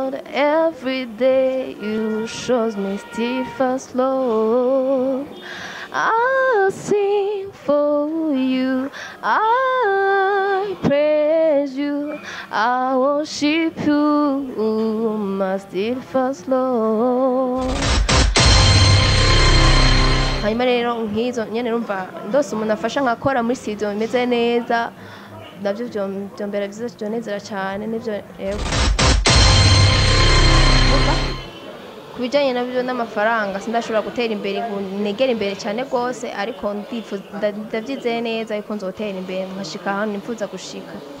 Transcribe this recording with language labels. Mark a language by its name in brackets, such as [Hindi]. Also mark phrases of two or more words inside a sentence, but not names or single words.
[English] every day you shows me steadfast love. I'll sing for you, I praise you, I worship you, my steadfast love. [Rundi] Hanyuma rero nk'izo nyene numva ndose umuntu afasha nkakora muri studio bimeze neza, navyo vyombera vyiza vyonezera cane nivyo yego. Kubijanye navyo n'amafaranga sindashobora gutera imbere negera imbere cyane gose, ariko ndavyizeye neza yuko nzotera imbere nkashika ahantu nifuza gushika.